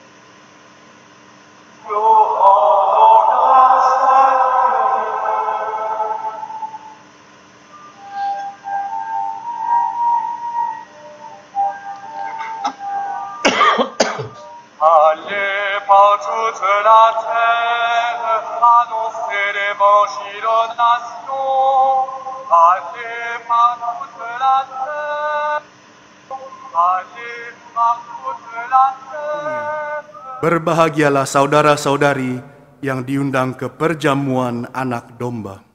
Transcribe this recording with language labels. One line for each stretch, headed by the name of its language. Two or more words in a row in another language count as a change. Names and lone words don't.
French: Nous rendons grâce à Allez par toute la terre, annoncer l'évangile aux nations. Allez partout de la terre.
Indonesian: Berbahagialah saudara-saudari yang diundang ke perjamuan anak domba.